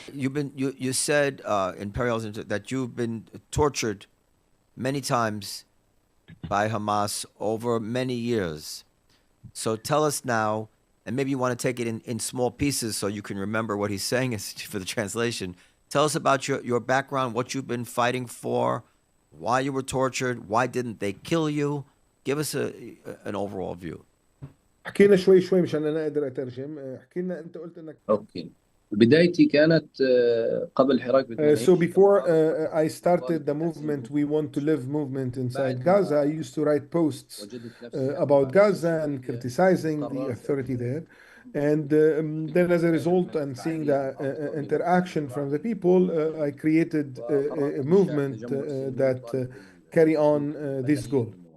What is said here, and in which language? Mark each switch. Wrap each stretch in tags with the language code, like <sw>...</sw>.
<en>You said in parallels that you've been tortured many times by Hamas over many years. So tell us now, and maybe you want to take it in small pieces so you can remember what he's saying is for the translation. Tell us about your background, what you've been fighting for, why you were tortured, why didn't they kill you? Give us an overall view.</en> <ar>حكينا شوي مشان أنا أقدر أترجم. حكينا أنت قلت إنك. أوكي. بدايتي كانت قبل حراك بدمشق.</ar> <en>So before I started the movement, We Want to Live movement inside Gaza, I used to write posts about Gaza and criticizing the authority there. And then as a result, and seeing the interaction from the people, I created a movement that carry on this goal.</en>